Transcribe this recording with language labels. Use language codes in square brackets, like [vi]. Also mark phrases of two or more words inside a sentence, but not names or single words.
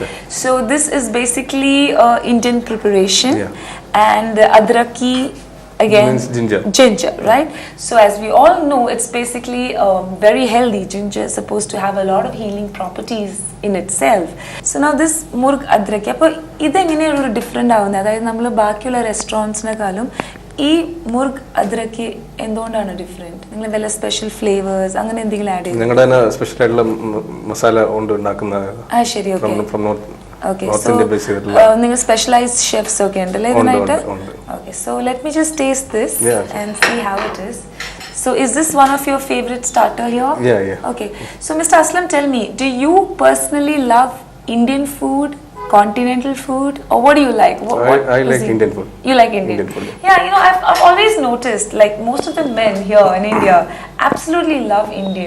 [en] So this is basically Indian preparation, Yeah. and adraki again Means ginger. Ginger, right? So as we all know, it's basically very healthy. Ginger is supposed to have a lot of healing properties in itself. So now this [ml] murg adraki, അപ്പോ ഇതെങ്ങനെയാ ഡിഫറന്റ് ആവുന്ന, അതായത് നമ്മൾ ബാക്കിയുള്ള റെസ്റ്റോറന്റ്സ് നെക്കാളും ഈ മുർഗ് അദ്രക്ക് എന്തുകൊണ്ടാണ് ഡിഫറെന്റ്? നിങ്ങൾ എന്തെല്ലാം [en] special flavours [ml] അങ്ങനെ എന്തെങ്കിലും ആഡ് ചെയ്തു? ഞങ്ങളുടെ തന്നെ സ്പെഷ്യൽ ആയിട്ടുള്ള മസാല കൊണ്ട് ഉണ്ടാക്കുന്ന ആ ശരി, ഓക്കെ ഫ്രം ഓക്കെ. നോർത്ത് സോ ഇന്ത്യ ബേസ് ചെയ്തിട്ടുള്ള നിങ്ങൾ [en] specialized chefs [ml] ഒക്കെ ഉണ്ടല്ലേ ഉണ്ട്, ഇതിനായിട്ട്? ഉണ്ട്. [en] Okay, so let me just taste this Yeah. and see how it is. So is this one of your favorite starter here? Yeah, yeah. Okay. So Mr. Aslam, tell me, do you personally love Indian food, continental food, or what do you like? I like Indian food. You like Indian? Indian food, Yeah, I've always noticed, like most of the men here in India absolutely love Indian.